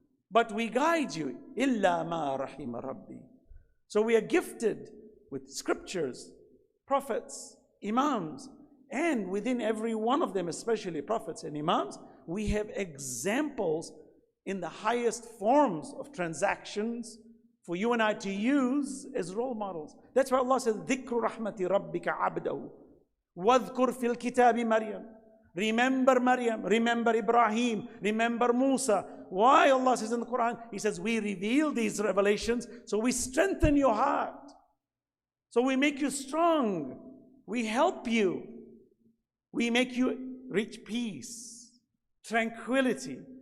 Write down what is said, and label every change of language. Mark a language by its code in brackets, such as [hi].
[en] But we guide you. [ar] Illa ma rahima rabbi. [en] So we are gifted with scriptures, prophets, imams, and within every one of them, especially prophets and imams, we have examples in the highest forms of transactions for you and I to use as role models. That's why Allah says, [ar] ذِكْرُ رَحْمَةِ رَبِّكَ عَبْدَهُ وَاذْكُرْ فِي الْكِتَابِ Maryam. [en] Remember Maryam, remember Ibrahim, remember Musa. Why Allah says in the Quran? He says, we reveal these revelations so we strengthen your heart. So we make you strong. We help you. We make you reach peace, tranquility.